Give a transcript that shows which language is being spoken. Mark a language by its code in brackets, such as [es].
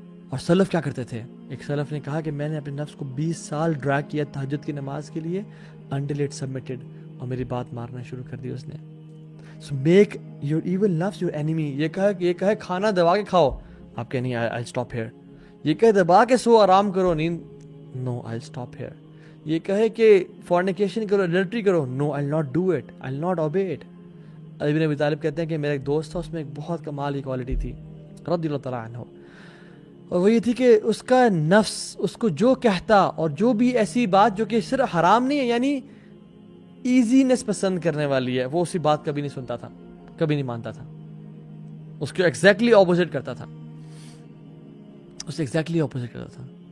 [ur] اور سلف کیا کرتے تھے, ایک سلف نے کہا کہ میں نے اپنے نفس کو 20 سال ڈریگ کیا تہجد کی نماز کے لیے [en] until it submitted, [ur] اور میری بات مارنا شروع کر دی اس نے. [en] So make your evil nafs your enemy. [ur] یہ کہے کھانا دبا کے کھاؤ, آپ کہیں نہیں [en] I'll stop here. [ur] یہ کہے دبا کے سو آرام کرو, نیند, [en] no I'll stop here. [ur] یہ کہے کہ [en] fornication کرو, adultery کرو, no I'll not do it, I'll not obey it. [ur] علی بن ابی طالب کہتے ہیں کہ میرا ایک دوست تھا, اس میں ایک بہت کمال کی کوالٹی تھی رضی اللہ تعالیٰ عنہ, اور وہ یہ تھی کہ اس کا نفس اس کو جو کہتا, اور جو بھی ایسی بات جو کہ صرف حرام نہیں ہے, یعنی ایزینس پسند کرنے والی ہے, وہ اسی بات کبھی نہیں سنتا تھا, کبھی نہیں مانتا تھا, اس کو ایگزیکٹلی اپوزٹ کرتا تھا, اس سے ایگزیکٹلی اپوزٹ کرتا تھا.